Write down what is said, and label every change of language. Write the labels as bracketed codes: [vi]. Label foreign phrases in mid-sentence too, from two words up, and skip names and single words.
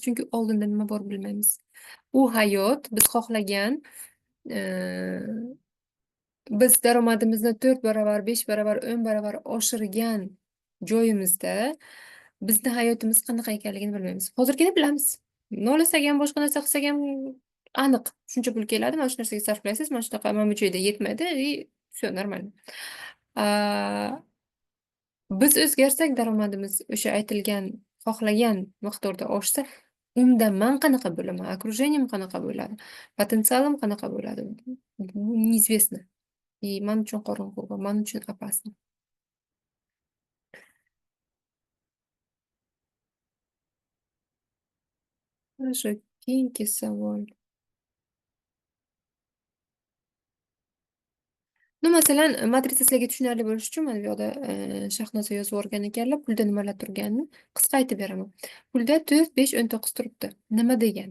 [uz] Chunki oldinda nima bor bilmaymiz. U hayot biz xohlagan biz daromadimizni 4 barobar, 5 barobar, 10 barobar oshirgan joyimizda bizni hayotimiz qanaqa ekanligini bilmaymiz. Hozirgina bilamiz. Nolasak ham, boshqa narsa qilsak ham aniq. Shuncha pul keladi, mana shu narsaga sarflaysiz, mana shunaqa, mana bu joyda yetmaydi [ru] и всё нормально. [uz] Biz o'zgarsak, daromadimiz o'sha aytilgan, xohlagan miqdorda oshsa, unda man qanaqa bo'laman, окружением qanaqa bo'ladi, potensialim qanaqa bo'ladi, bu неизвестно. И man uchun qorong'u va man uchun [ru] опасно. Хорошо, [uz] keyingi savol. Ну, masalan, matrica sizlarga tushunarli bo'lishi uchun mana bu yoqda Shahnoza yozib yuborgan ekanlar, pulda nimalar turganini qisqa aytib beraman. Pulda 4, 5, 19 turibdi. Nima degani?